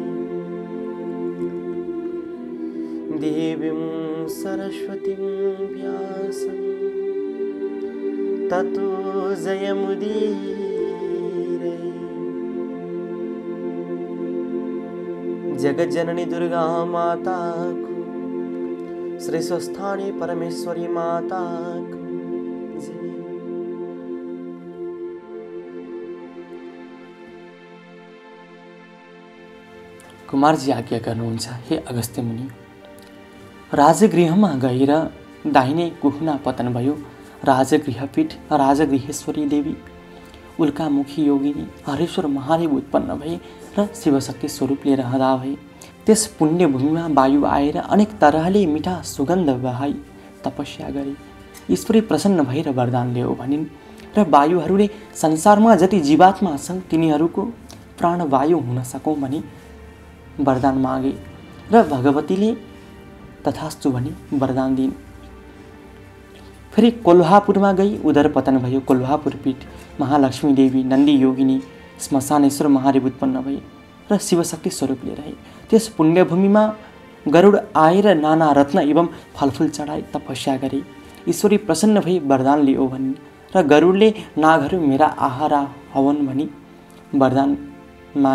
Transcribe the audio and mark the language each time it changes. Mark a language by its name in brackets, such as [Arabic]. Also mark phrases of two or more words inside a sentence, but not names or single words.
[Sanskrit] देवीं सरस्वतीं व्यासं ततो जयमुदीरये। [Nepali] जगज्जननी दुर्गा माता को, श्री स्वस्थानी परमेश्वरी माता को जय। कुमारजी आज्ञा गर्नुहुन्छ, हे अगस्त्य मुनि, राजगृहमा गएर दाहिने कुहुना पतन भयो। राजगृहपीठ राजगृहेश्वरी देवी उल्कामुखी योगिनी हरेश्वर महादेव उत्पन्न भए र शिवशक्ति स्वरूप लिएर रहँदा भए। त्यस पुण्यभूमिमा वायु आएर अनेक तरहले मिठा सुगन्ध बहाई तपस्या गरे। ईश्वरी प्रसन्न भएर वरदान ल्याऊ भनिन् र वायुहरूले संसारमा जति जीवात्मा छन् तिनीहरूको प्राणवायु हुन सकौँ भनी वरदान मागे र भगवतीले तथास्तु भनी वरदान दिइन्। फेरि कोल्हापुरमा गई उदर पतन भयो। कोल्हापुर पीठ महालक्ष्मी देवी नन्दी योगिनी श्मशानेश्वर महादेव उत्पन्न भए र शिवशक्ति स्वरूप लिएर रहे। त्यस पुण्यभूमिमा गरुड आएर नाना रत्न एवं फलफुल चढाई तपस्या गरे। ईश्वरी प्रसन्न भई वरदान लियो भनिन् र गरुडले नागहरू मेरा आहारा हवन भनी वरदान मागे।